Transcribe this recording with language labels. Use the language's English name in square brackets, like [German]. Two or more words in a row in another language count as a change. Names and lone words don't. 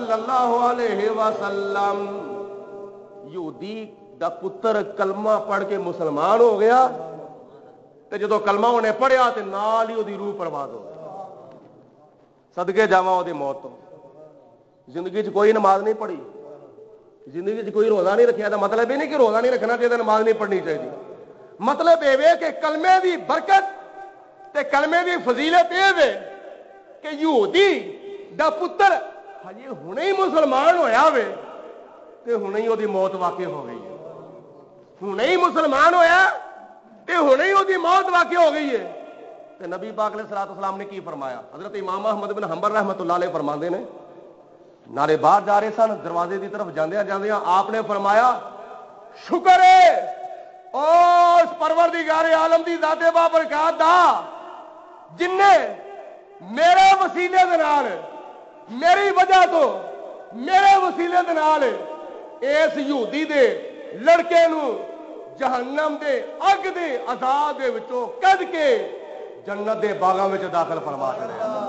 [Arabic] صلى الله عليه وسلم [Punjabi] یہودی دا پتر کلمہ پڑھ کے مسلمان ہو گیا تے جدوں کلمہ اونہے پڑھیا تے نال ای اوہدی روح برباد ہو گئی. صدقے جاواں اوہدی موت تو. زندگی چ کوئی نماز نہیں پڑھی، زندگی چ کوئی روزہ نہیں رکھا. مطلب اے نہیں کہ روزہ نہیں رکھنا چاہیدا، نماز نہیں پڑھنی چاہیدی. مطلب اے کہ کلمے کی برکت تے کلمے کی فضیلت اے وے کہ یہودی دا پتر حجے ہݨے ای مسلمان ہویا وے تے ہݨے ای اوہدی موت واقعی ہو گئی ہے. ہݨے ای مسلمان ہویا تے ہݨے ای اوہدی موت واقعی ہو گئی ہے. تے نبی پاک علیہ السلام نے کی فرمایا؟ حضرت امام احمد بن حنبل [Arabic] رحمۃ اللہ علیہ [Punjabi] فرماندے نے، نالے باہر جا رہے سن، دروازے کی طرف جاندیاں جاندیاں آپنے فرمایا، شکر ہے اس پروردگار عالم دی ذات بابرکات دا جنہے میرے وسیلے دے نال، میری وجہ تو میرے وسیلے دے نال اس یہودی دے لڑکے نوں جہنم دے اگ دے عذاب دے وچوں کڈھ کے جنت دے باغاں وچ داخل فرما چھڈیا.